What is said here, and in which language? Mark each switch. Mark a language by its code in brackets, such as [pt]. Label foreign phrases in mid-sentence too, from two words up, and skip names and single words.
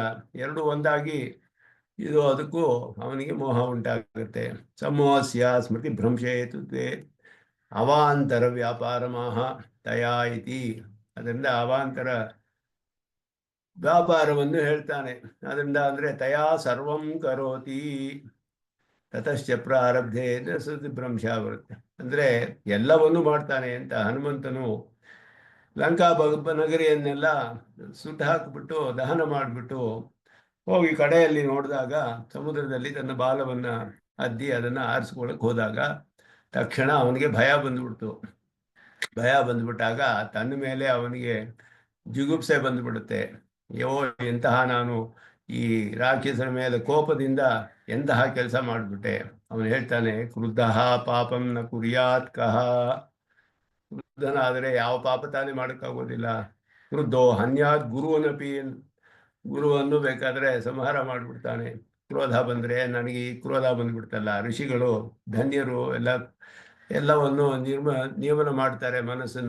[kn] ಎರಡು ಒಂದಾಗಿ ಇದು ಅದಕ್ಕೂ ಅವನಿಗೆ ಮೋಹ ಉಂಟಾಗುತ್ತೆ. [sa] ಸಮೂಹಸ್ಯ ಸ್ಮೃತಿ ಭ್ರಂಶೇತುತ್ವೇ ಅವಾಂತರ ವ್ಯಾಪಾರ ಮಾಹ ತಯಾ ಇತಿ. [kn] ಅದರಿಂದ ಅವಾಂತರ ವ್ಯಾಪಾರವನ್ನು ಹೇಳ್ತಾನೆ. ಅದರಿಂದ ಅಂದರೆ [sa] ತಯಾ ಸರ್ವಂ ಕರೋತಿ ತತಶ್ಚ [kn] ಪ್ರಾರಬ್ಧೆ ಭ್ರಂಶ ಬರುತ್ತೆ. ಅಂದರೆ ಎಲ್ಲವನ್ನೂ ಮಾಡ್ತಾನೆ ಅಂತ. ಹನುಮಂತನು ಲಂಕಾ ನಗರಿಯನ್ನೆಲ್ಲ ಸುಟ್ಟು ಹಾಕಿಬಿಟ್ಟು ದಹನ ಮಾಡಿಬಿಟ್ಟು ಹೋಗಿ ಕಡೆಯಲ್ಲಿ ನೋಡಿದಾಗ ಸಮುದ್ರದಲ್ಲಿ ತನ್ನ ಬಾಲವನ್ನು ಅದ್ದಿ ಅದನ್ನು ಆರಿಸ್ಕೊಳ್ಳಕ್ಕೆ ಹೋದಾಗ ತಕ್ಷಣ ಅವನಿಗೆ ಭಯ ಬಂದುಬಿಡ್ತು. ಭಯ ಬಂದುಬಿಟ್ಟಾಗ ತನ್ನ ಮೇಲೆ ಅವನಿಗೆ ಜಿಗುಪ್ಸೆ ಬಂದುಬಿಡುತ್ತೆ. ಎಂತಹ ನಾನು ಈ ರಾಕ್ಷಸರ ಮೇಲೆ ಕೋಪದಿಂದ ಎಂತಹ ಕೆಲಸ ಮಾಡಿಬಿಟ್ಟೆ. ಅವನು ಹೇಳ್ತಾನೆ, [sa] ಕ್ರುದ್ಧ ಪಾಪಂ ನ ಕುರ್ಯಾತ್ ಕಹ. [kn] ಕ್ರುದ್ಧನಾದರೆ ಯಾವ ಪಾಪ ತಾನೇ ಮಾಡೋಕ್ಕಾಗೋದಿಲ್ಲ. [sa] ಕ್ರುದ್ಧೋ ಹನ್ಯಾತ್ ಗುರುವನಪಿ, [kn] ಗುರುವನ್ನು ಬೇಕಾದರೆ ಸಂಹಾರ ಮಾಡಿಬಿಡ್ತಾನೆ. ಕ್ರೋಧ ಬಂದರೆ ನನಗೆ ಈ ಕ್ರೋಧ ಬಂದ್ಬಿಡ್ತಲ್ಲ. ಋಷಿಗಳು ಧನ್ಯರು ಎಲ್ಲವನ್ನು ನಿಯಮನ ಮಾಡ್ತಾರೆ ಮನಸ್ಸನ್ನ.